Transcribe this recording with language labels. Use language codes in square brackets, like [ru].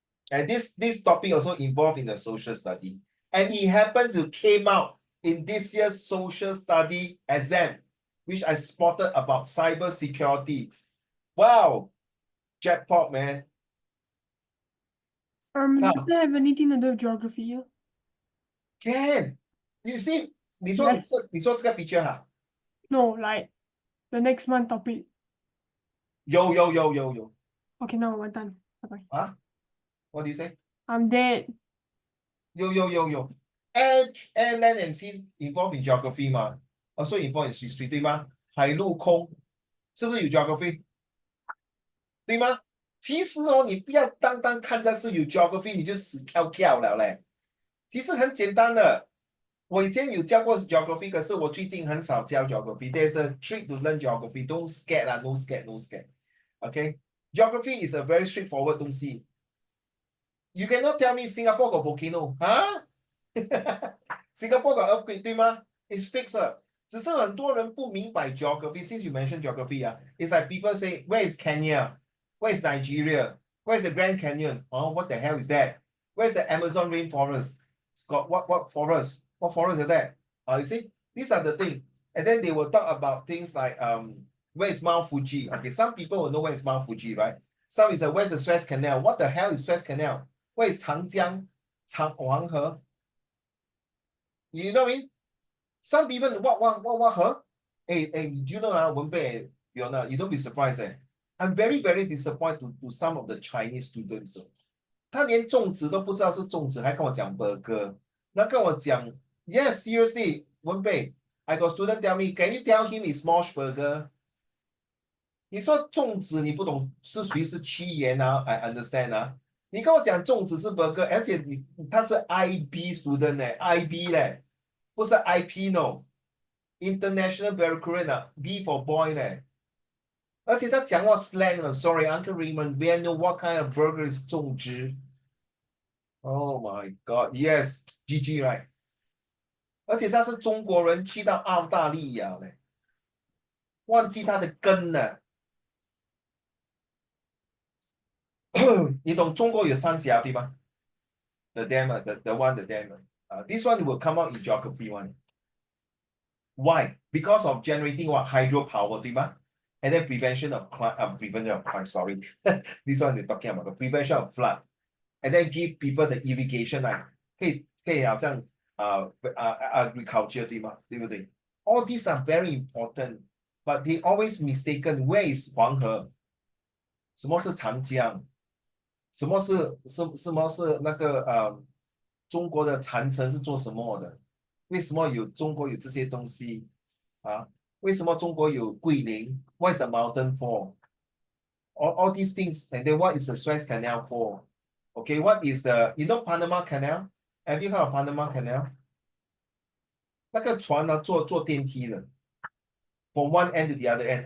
[en] And this topic also involved in the social study. And it happened to came out in this year's social study exam, which I spotted about cyber security. Wow, jackpot, man. Does that have anything to do with geography? Can you see? [zh] 你说这个 picture 哈？ [en] No, like the next month topic. [zh] 有。 [en] Okay, now we're done. Bye bye. Huh? What do you say? I'm dead. [zh] 有。 [en] Air, land and sea involved in geography 嘛 ，also involved in history 对吗？ [zh] 海陆空是不是有 geography？ 对吗？其实哦，你不要单单看它是有 geography， 你就死跳了嘞。其实很简单的。我以前有教过 geography， 可是我最近很少教 geography. [en] There's a trick to learn geography. Don't scared lah, no scared. Okay, geography is a very straightforward 东西。 You cannot tell me Singapore got volcano, huh? Singapore got earthquake 对吗 ？It's fixed 了。 [zh] 只是很多人不明白 geography. [en] Since you mentioned geography, it's like people say, where is Kenya? Where is Nigeria? Where is the Grand Canyon? Oh, what the hell is that? Where's the Amazon rainforest? It's got what forest? What forest is that? You see, these are the things. And then they will talk about things like where is Mount Fuji? Okay, some people will know where is Mount Fuji, right? Some is where's the Suez Canal? What the hell is Suez Canal? Where is Changjiang? Wanghe? You know what I mean? Some people what her? Hey, do you know Wenbei, Fiona, you don't be surprised. I'm very, very disappointed to some of the Chinese students. 他连粽子都不知道是粽子，还跟我讲 burger，那跟我讲 Yes, seriously, Wenbei, I got student tell me, can you tell him it's Mosh Burger? [zh] 你说粽子你不懂是谁是屈原啊 I understand 啊。你跟我讲粽子是 burger， 而且他是 IB student 呢 ，IB 嘞，不是 IP no International Baccalaureate B for boy 呢。 [en] 而且他讲话 slang 了，Sorry, Uncle Raymond, we know what kind of burger is 粽子。 Oh my God, yes, GG right。 [zh] 而且他是中国人去到澳大利亚嘞，忘记他的根了。你懂中国有三峡对吗？ The dam, the dam. [en] This one will come out in geography one. Why? Because of generating what hydropower, 对吗？And then prevention of crime. Sorry, this one they're talking about the prevention of flood. And then give people the irrigation 可以好像 agriculture 对吗？对不对？ All these are very important, but they always mistaken where is 黄河，什么是长江，什么是那个中国的长城是做什么的？ [zh] 为什么中国有这些东西啊？ [en] 为什么中国有桂林？ What is the mountain for? All these things, and then what is the Suez Canal for? Okay, what is Panama Canal? Have you heard of Panama Canal? [zh] 那个船呢，坐电梯的， from one end to the other end.